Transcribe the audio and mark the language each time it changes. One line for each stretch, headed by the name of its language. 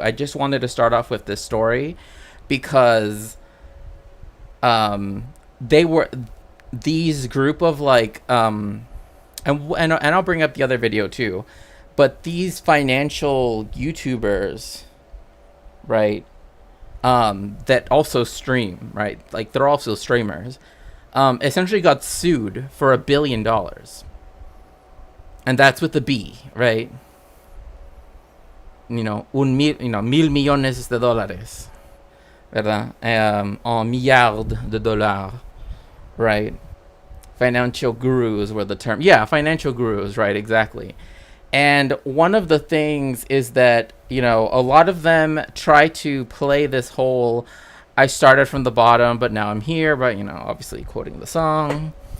English: I just wanted to start off with this story because they were these group of like and I'll bring up the other video too, but these financial YouTubers, right? That also stream, right? Like they're also streamers. Essentially got sued for $1 billion. And that's with the B, right? You know,
Spanish: mil millones de dólares, ¿verdad?
French: En milliards de dollars,
English: right? Financial gurus were the term. Yeah, financial gurus, right? Exactly. And one of the things is that, you know, a lot of them try to play this whole, I started from the bottom, but now I'm here, but, you know, obviously quoting the song.